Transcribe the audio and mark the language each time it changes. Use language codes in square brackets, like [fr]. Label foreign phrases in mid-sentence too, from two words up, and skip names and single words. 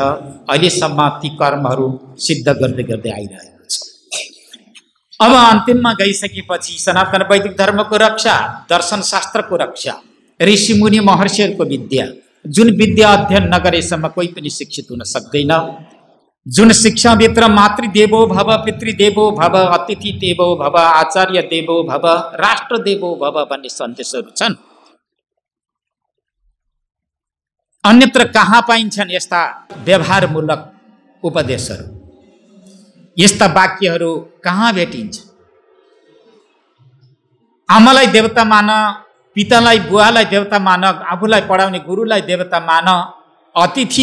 [ne] अहिलेसम्म ती कर्महरू सिद्ध गर्दै गर्दै आइरहेको छ। अब अन्तिममा गइसकेपछि सनातन वैदिक धर्मको रक्षा, दर्शन शास्त्रको रक्षा, ऋषिमुनि महर्षिहरूको विद्या, जुन विद्या अध्ययन नगरेसम्म कोही पनि शिक्षित हुन सक्दैन। जुन शिक्षाभित्र [sa] मातृदेवो भव, पितृदेवो भव, अतिथि देवो भव, आचार्य देवो भव, राष्ट्र देवो भव [ne] भन्ने सन्देशहरू छन्। अन्यत्र कहाँ पाइन्छन् यस्ता व्यवहारमूलक उपदेशहरू? यस्ता वाक्यहरू कहाँ भेटिन्छ? आमालाई देवता मान, पितालाई बुवालाई देवता मान, आफूलाई पढाउने गुरुलाई देवता मान, अतिथि